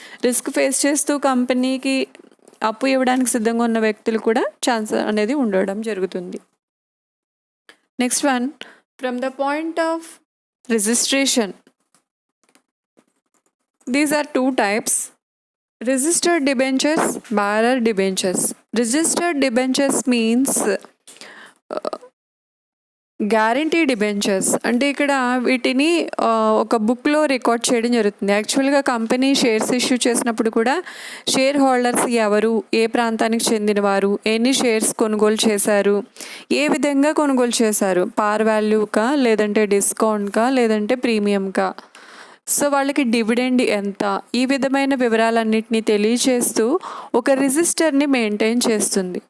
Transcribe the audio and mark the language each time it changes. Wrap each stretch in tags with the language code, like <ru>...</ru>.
<te>Risk face చేస్తూ కంపెనీకి అప్పు ఇవ్వడానికి సిద్ధంగా ఉన్న వ్యక్తులు కూడా ఛాన్స్ అనేది ఉండడం జరుగుతుంది.</te> <en>Next one, from the point of registration, these are 2 types. Registered debentures, bearer debentures. Registered debentures means guarantee debentures.</en> <te>అంటే ఇక్కడ వీటిని ఒక బుక్లో రికార్డ్ చేయడం జరుగుతుంది. యాక్చువల్గా కంపెనీ షేర్స్ ఇష్యూ చేసినప్పుడు కూడా షేర్ హోల్డర్స్ ఎవరు, ఏ ప్రాంతానికి చెందినవారు, ఎన్ని షేర్స్ కొనుగోలు చేశారు, ఏ విధంగా కొనుగోలు చేశారు, పార్ వాల్యూకా లేదంటే డిస్కౌంట్కా లేదంటే ప్రీమియంకా, సో వాళ్ళకి డివిడెండ్ ఎంత, ఈ విధమైన వివరాలన్నింటినీ తెలియచేస్తూ ఒక రిజిస్టర్ని మెయింటైన్ చేస్తుంది.</te>